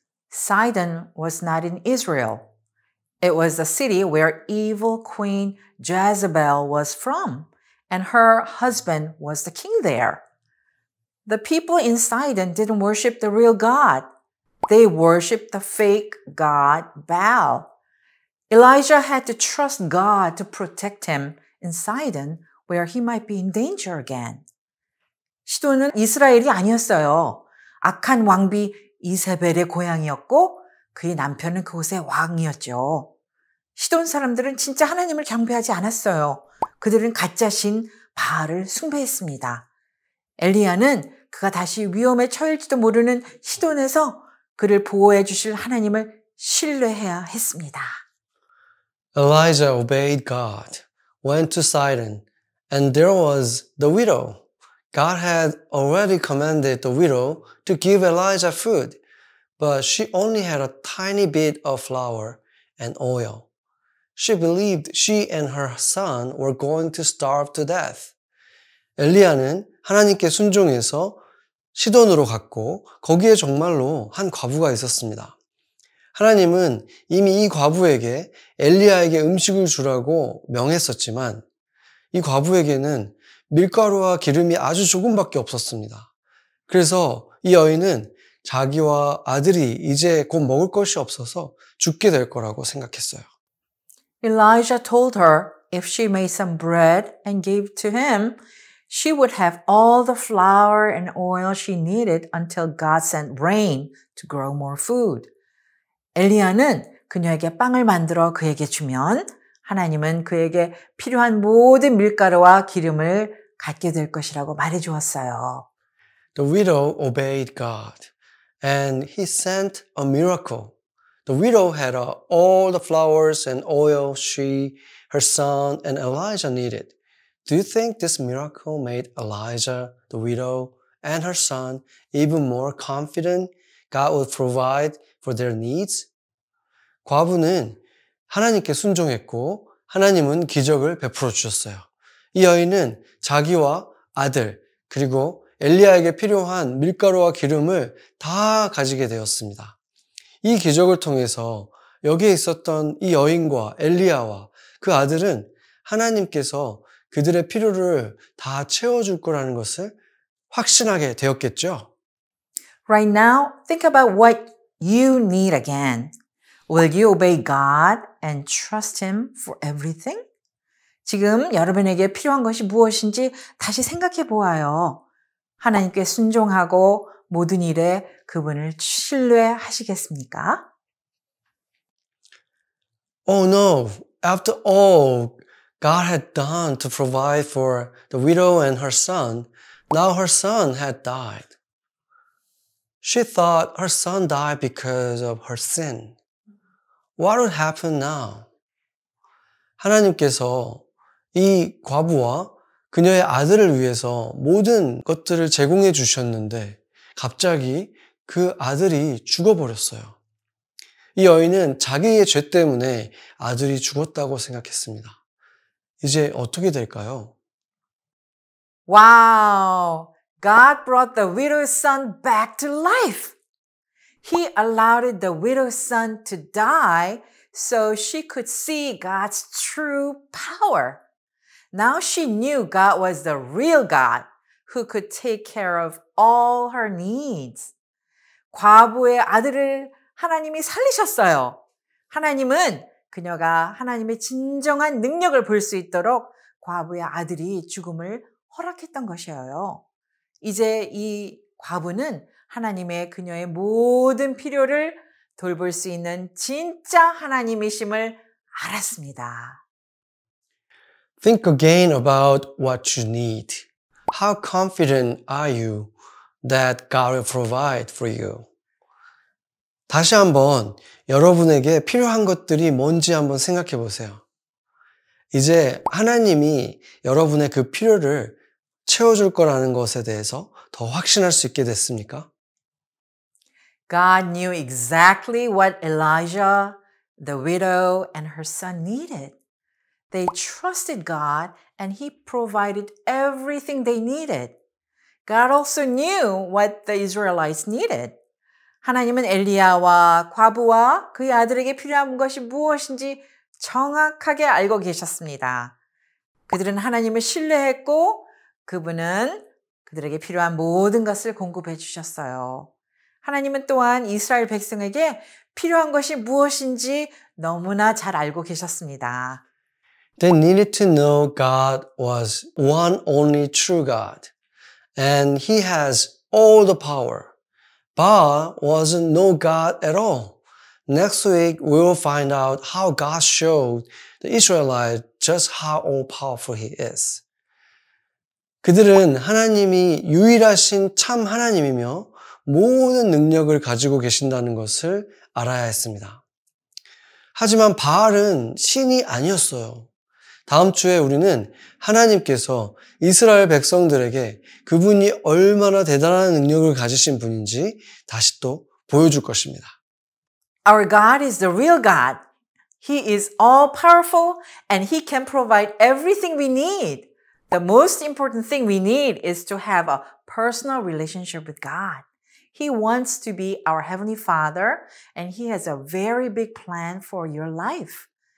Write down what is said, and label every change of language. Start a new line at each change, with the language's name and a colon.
English: Sidon was not in Israel. It was the city where evil queen Jezebel was from, and her husband was the king there. The people in Sidon didn't worship the real God. They worshiped the fake god Baal. Elijah had to trust God to protect him in Sidon, where he might be in danger again.
Korean: 시돈은 이스라엘이 아니었어요. 악한 왕비 이세벨의 고향이었고 그의 남편은 그곳의 왕이었죠. 시돈 사람들은 진짜 하나님을 경배하지 않았어요. 그들은 가짜 신 바알을 숭배했습니다. 엘리야는 그가 다시 위험에 처할지도 모르는 시돈에서 그를 보호해 주실 하나님을 신뢰해야 했습니다.
English: Elijah obeyed God, went to Sidon, and there was the widow. God had already commanded the widow to give Elijah food, but she only had a tiny bit of flour and oil. She believed she and her son were going to starve to death.
Korean: 엘리야는 하나님께 순종해서 시돈으로 갔고 거기에 정말로 한 과부가 있었습니다. 하나님은 이미 이 과부에게 엘리야에게 음식을 주라고 명했었지만 이 과부에게는 밀가루와 기름이 아주 조금밖에 없었습니다. 그래서 이 여인은 자기와 아들이 이제 곧 먹을 것이 없어서 죽게 될 거라고 생각했어요.
English: Elijah told her if she made some bread and gave to him, she would have all the flour and oil she needed until God sent rain to grow more food.
Korean: 엘리야는 그녀에게 빵을 만들어 그에게 주면 하나님은 그에게 필요한 모든 밀가루와 기름을 갖게 될 것이라고 말해 주었어요.
English: The widow obeyed God, and he sent a miracle. The widow had all the flowers and oil she, her son, and Elijah needed. Do you think this miracle made Elijah, the widow, and her son even more confident God would provide for their needs?
Korean: 과부는 하나님께 순종했고 하나님은 기적을 베풀어 주셨어요. 이 여인은 자기와 아들 그리고 엘리야에게 필요한 밀가루와 기름을 다 가지게 되었습니다. 이 기적을 통해서 여기에 있었던 이 여인과 엘리야와 그 아들은 하나님께서 그들의 필요를 다 채워줄 거라는 것을 확신하게 되었겠죠.
English: Right now, think about what you need again. Will you obey God and trust Him for everything?
Korean: 지금 여러분에게 필요한 것이 무엇인지 다시 생각해 보아요. 하나님께 순종하고 모든 일에 그분을 신뢰하시겠습니까?
English: Oh no, after all God had done to provide for the widow and her son, now her son had died. She thought her son died because of her sin. What would happen now?
Korean: 하나님께서 이 과부와 그녀의 아들을 위해서 모든 것들을 제공해 주셨는데 갑자기 그 아들이 죽어버렸어요. 이 여인은 자기의 죄 때문에 아들이 죽었다고 생각했습니다. 이제 어떻게 될까요?
English: Wow! God brought the widow's son back to life. He allowed the widow's son to die so she could see God's true power. Now she knew God was the real God who could take care of all her needs.
Korean: 과부의 아들을 하나님이 살리셨어요. 하나님은 그녀가 하나님의 진정한 능력을 볼 수 있도록 과부의 아들이 죽음을 허락했던 것이에요. 이제 이 과부는 하나님의 그녀의 모든 필요를 돌볼 수 있는 진짜 하나님이심을 알았습니다.
English: Think again about what you need. How confident are you that God will provide for you?
Korean: 다시 한번 여러분에게 필요한 것들이 뭔지 한번 생각해 보세요. 이제 하나님이 여러분의 그 필요를 채워줄 거라는 것에 대해서 더 확신할 수 있게 됐습니까?
English: God knew exactly what Elijah, the widow, and her son needed. They trusted God and He provided everything they needed. God also knew what the Israelites needed.
Korean: 하나님은 엘리야와 과부와 그의 아들에게 필요한 것이 무엇인지 정확하게 알고 계셨습니다. 그들은 하나님을 신뢰했고 그분은 그들에게 필요한 모든 것을 공급해 주셨어요. 하나님은 또한 이스라엘 백성에게 필요한 것이 무엇인지 너무나 잘 알고 계셨습니다.
English: They needed to know God was one only true God, and He has all the power. Baal wasn't no God at all. Next week, we will find out how God showed the Israelites just how all-powerful He is.
Korean: 그들은 하나님이 유일하신 참 하나님이며 모든 능력을 가지고 계신다는 것을 알아야 했습니다. 하지만 바알은 신이 아니었어요. 다음 주에 우리는 하나님께서 이스라엘 백성들에게 그분이 얼마나 대단한 능력을 가지신 분인지 다시 또 보여줄 것입니다.
English: Our God is the real God. He is all powerful and He can provide everything we need. The most important thing we need is to have a personal relationship with God. He wants to be our Heavenly Father and He has a very big plan for your life.